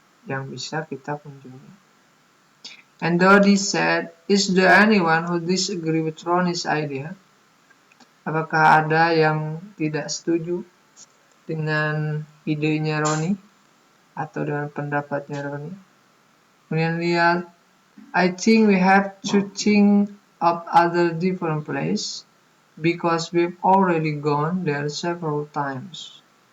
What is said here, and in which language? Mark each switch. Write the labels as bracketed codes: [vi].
[id] yang bisa kita kunjungi. [en] And Dodi said, "Is there anyone who disagree with Ronnie's idea?" [id] Apakah ada yang tidak setuju dengan idenya Ronnie atau dengan pendapatnya Ronnie? Kemudian lihat, [en] "I think we have to think of other different place because we've already gone there several times."